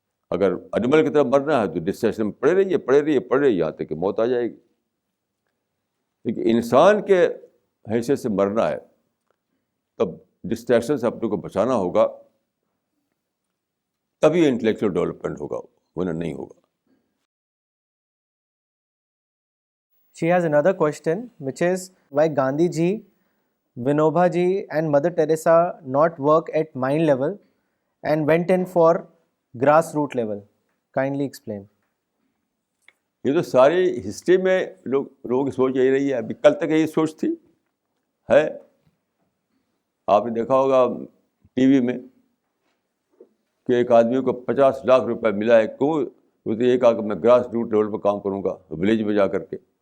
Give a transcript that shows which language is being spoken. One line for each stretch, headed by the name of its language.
Urdu: اگر اینیمل کی طرح مرنا ہے تو ڈسٹریکشن میں پڑے رہیے یہاں تک کہ موت آ جائے گی. لیکن انسان کے حیثیت سے مرنا ہے، تب ڈسٹریکشن سے اپنے کو بچانا ہوگا، تبھی انٹلیکچوئل ڈیولپمنٹ ہوگا، ورنہ نہیں ہوگا.
English: She has another question, which is why Gandhi ji, Vinoba ji, and Mother Teresa not work at mind level and went in for grassroots level. Kindly explain.
Urdu: یہ تو ساری ہسٹری میں لوگوں کی سوچ یہی رہی ہے. ابھی کل تک یہی سوچ تھی ہے. آپ نے دیکھا ہوگا ٹی وی میں کہ ایک آدمی کو 50 لاکھ روپے ملا ہے. کیوں؟ اس نے یہ کہا کہ میں گراس روٹ لیول پہ کام کروں گا, ولیج میں جا کر کے.